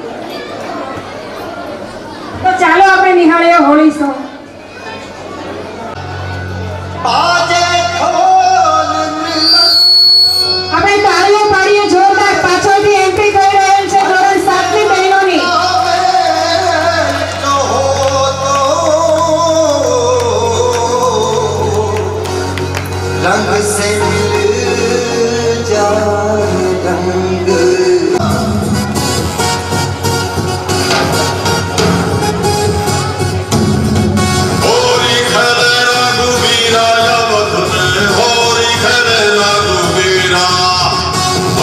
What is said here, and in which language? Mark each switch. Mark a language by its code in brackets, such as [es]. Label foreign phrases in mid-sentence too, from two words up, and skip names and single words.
[gu] તો ચાલો આપણે નિહાળીએ હોળી સોંગ। આપણે તાળીઓ પાડીએ જોરદાર, પાછળથી એન્ટ્રી કરી રહેલ છે ધોરણ 7 ની બહેનોની। [hi] रंग से मिल जाए रंग, होरी खेले रघुवीरा, होरी खेले रघुवीरा।